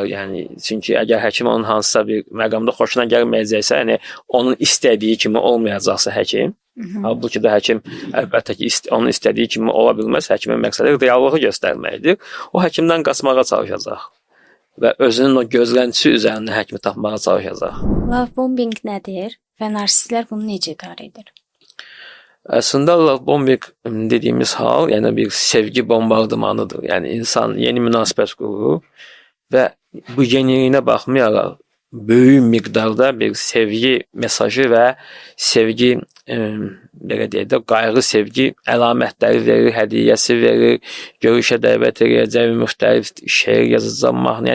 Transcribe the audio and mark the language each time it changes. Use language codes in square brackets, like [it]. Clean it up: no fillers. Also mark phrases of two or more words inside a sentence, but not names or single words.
[az] Yəni çünki əgər həkim onun hansısa bir məqamda xoşuna gəlməyəcəksə, yəni onun istədiyi kimi olmayacaqsa həkim, halbuki də həkim əlbəttə ki, onun istədiyi kimi ola bilməz. Həkimin məqsədi reallığı göstərməkdir. O həkimdən qaçmağa çalışacaq və özünün o gözləntisi üzərində həkimi tapmağa çalışacaq. [en] Love bombing [az] nədir və narsistlər bunu necə idarə edir? Əslində [en] love bombing [az] dediyimiz hal, yəni bir sevgi bombardımanıdır. Yəni insan yeni münasibət qurur və bu yeniliyinə baxmayaraq böyük miqdarda bir sevgi mesajı və sevgi belə deyək də qayğı sevgi əlamətləri verir, hədiyyəsi verir, görüşə dəvət edəcək, müxtəlif şeir yazacaq mahnı.